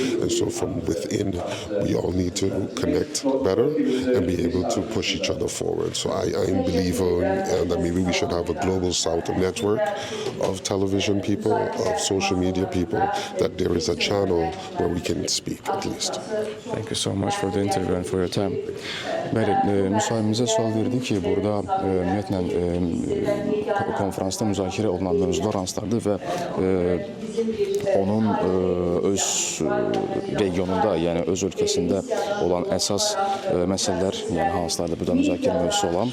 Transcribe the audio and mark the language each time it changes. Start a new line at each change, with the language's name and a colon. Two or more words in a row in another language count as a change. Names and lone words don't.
English: And so from within, we all need to connect better and be able to push each other forward. So I'm a believer that maybe we should have a global south network of television people, of social media people, that there is a channel where we can speak at least. Thank you so much for the interview and for your time.
Azerbaijani: Bəli, müsahibimizə sual verdik ki, burada ümumiyyətlə konferansda müzakirə olunan mövzular hansılardır və onun öz regionunda, yəni öz ölkəsində olan əsas məsələlər, yəni hansılardır burada müzakirə mövzusu olan.